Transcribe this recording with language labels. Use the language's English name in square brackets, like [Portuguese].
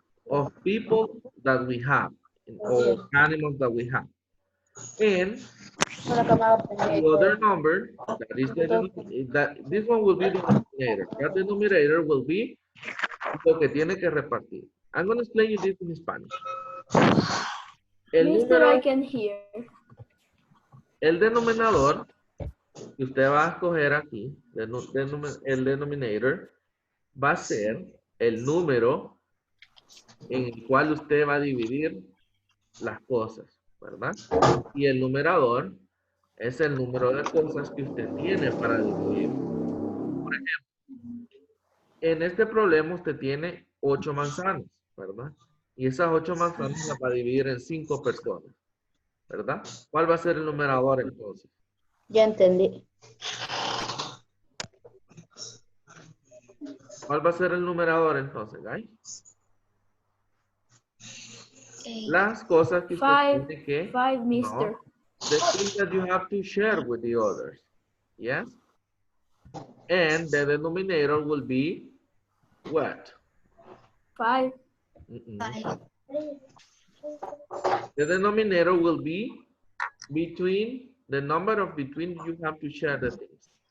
[English] of people that we have or animals that we have. And the other number that is this one will be the denominator. That denominator will be [Spanish] lo que tiene que repartir. [English] I'm going to explain you this in Spanish. Mister, I can hear. [Spanish] El denominador que usted va a escoger aquí, el denominator, va a ser el número en el cual usted va a dividir las cosas, ¿verdad? Y el numerador es el número de cosas que usted tiene para dividir. Por ejemplo, en este problema usted tiene 8 manzanas, ¿verdad? Y esas 8 manzanas las va a dividir en 5 personas, ¿verdad? ¿Cuál va a ser el numerador entonces? Ya entendí. ¿Cuál va a ser el numerador entonces, guys? Las cosas que usted tiene que... 5, Mister. [English] No, the things that you have to share with the others. Yes? And the denominator will be what? 5. The denominator will be between the number of between you have to share the things.